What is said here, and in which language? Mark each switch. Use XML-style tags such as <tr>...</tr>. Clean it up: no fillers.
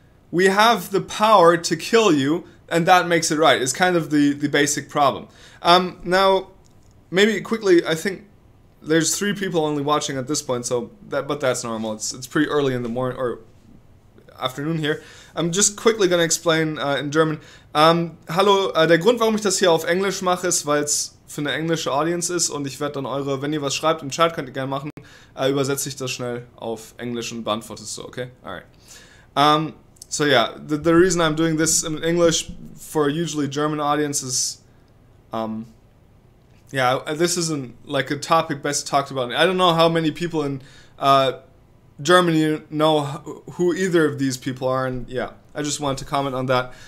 <en>We have the power to kill you, and that makes it right. It's kind of the basic problem. Now, maybe quickly, I think there's 3 people only watching at this point, but that's normal. It's pretty early in the morning or afternoon here. I'm just quickly going to explain in German.</en> <de>Hallo, der Grund, warum ich das hier auf Englisch mache, ist, weil es für eine englische Audience ist, und ich werde dann wenn ihr was schreibt im Chat, könnt ihr gerne machen, übersetze ich das schnell auf Englisch und beantworte es so, okay?</de> <en>Alright. So yeah, the reason I'm doing this in English for a usually German audience is, yeah, this isn't like a topic best talked about. I don't know how many people in Germany know who either of these people are, and yeah, I just wanted to comment on that.</en>